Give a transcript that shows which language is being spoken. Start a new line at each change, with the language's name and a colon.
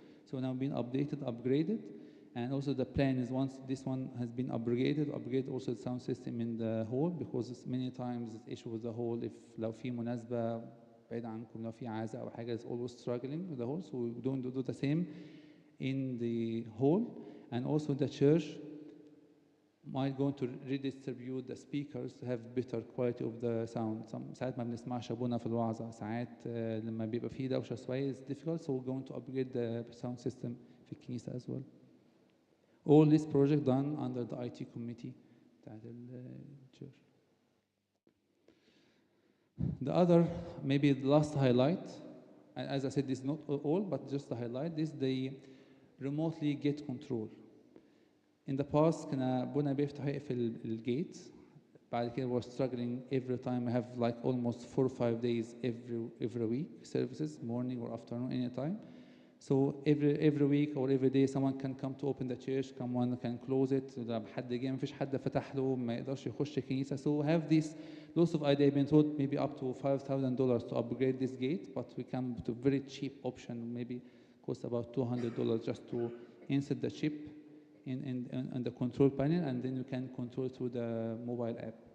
English: So now being upgraded, and also the plan is once this one has been upgraded also the sound system in the hall, because many times the issue with the hall, if
Arabic: لو في مناسبة بعيد عنكم لو في عزاء أو حاجة,
English: is always struggling with the hall, so we don't do the same in the hall. And also the church might going to redistribute the speakers to have better quality of the sound.
Arabic: ساعات ما بنسمعش أبونا في الوعظة, ساعات لما بيبقى فيه دوشة شوية,
English: it's difficult, so we're going to upgrade the sound system
Arabic: في الكنيسة
English: as well. All this project done under the IT committee
Arabic: بتاعت الchurch.
English: The other, maybe the last highlight, and as I said, this is not all, but just the highlight, this they remotely get control. In the past,
Arabic: كنا أبونا بيفتح يقفل الجيت, بعد كده
English: we're struggling every time. We have like almost 4 or 5 days every week services, morning or afternoon, anytime. So every week or every day someone can come to open the church, someone can close it.
Arabic: حد جه مفيش حد فتح له ما يقدرش يخش الكنيسة.
English: So we have this lots of idea been told, maybe up to $5,000 to upgrade this gate, but we come to very cheap option, maybe cost about $200 just to insert the chip in the control panel, and then you can control through the mobile app.